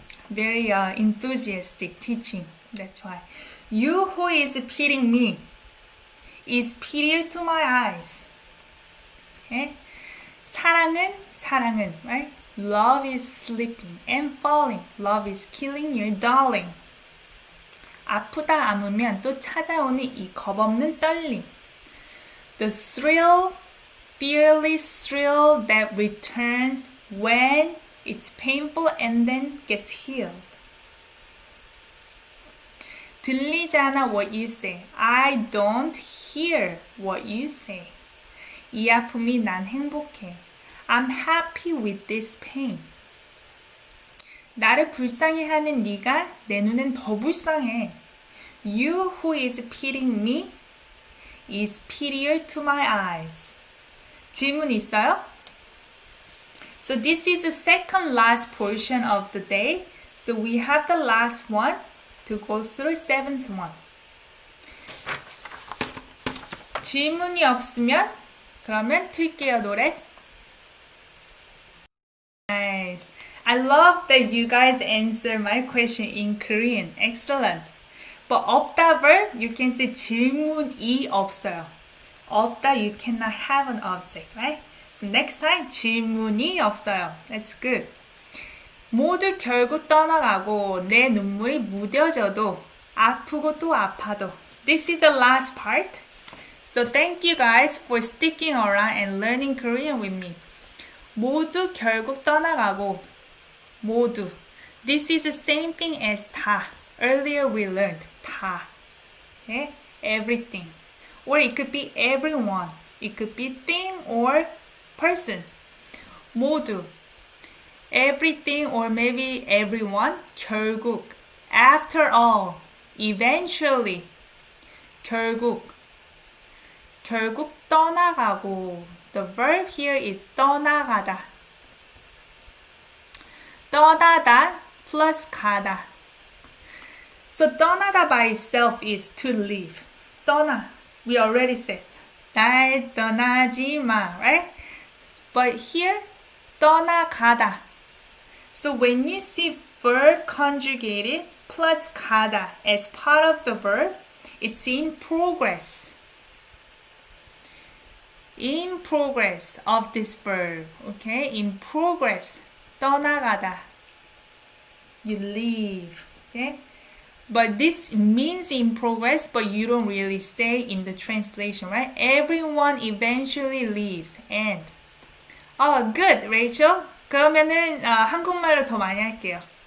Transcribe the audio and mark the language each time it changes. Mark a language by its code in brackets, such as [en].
[en] Very enthusiastic teaching, that's why. You who is pitying me is prettier to my eyes. Okay? 사랑은, right? Love is slipping and falling. Love is killing your darling. [ko] 아프다 아프면 또 찾아오는 이 겁없는 떨림. [en] The thrill, fearless thrill that returns when it's painful and then gets healed. [ko] 들리지 않아 [en] what you say. I don't hear what you say. [ko] 이 아픔이 난 행복해. [en] I'm happy with this pain. [ko] 나를 불쌍해하는 네가 내 눈엔 더 불쌍해. [en] You who is pitying me is prettier to my eyes. [ko] 질문 있어요? [en] So this is the second last portion of the day. So we have the last one to go through seventh one. [ko] 질문이 없으면 그러면 틀게요 노래. [en] Nice. I love that you guys answer my question in Korean. Excellent. But 없다 verb, you can say [ko] 질문이 없어요. [en] 없다, you cannot have an object, right? So next time, [ko] 질문이 없어요. [en] That's good. [ko] 모두 결국 떠나가고 내 눈물이 무뎌져도 아프고 또 아파도. [en] This is the last part. So thank you guys for sticking around and learning Korean with me. [ko] 모두 결국 떠나가고 모두. [en] This is the same thing as 다. Earlier we learned 다. Okay? Everything. Or it could be everyone. It could be thing or person. [ko] 모두. [en] Everything or maybe everyone. 결국. After all. Eventually. 결국. [ko] 결국 떠나가고. [en] The verb here is 떠나가다. [ko] 떠나다 plus 가다. [en] So 떠나다 by itself is to leave. 떠나. We already said. [ko] 날 떠나지 마, right? [en] But here, 떠나가다. So when you see verb conjugated plus 가다 as part of the verb, it's in progress. In progress of this verb, okay? In progress, 떠나가다. You leave, okay? But this means in progress, but you don't really say in the translation, right? Everyone eventually leaves, and. Oh, good, Rachel. [ko] 그러면은 한국말로 더 많이 할게요.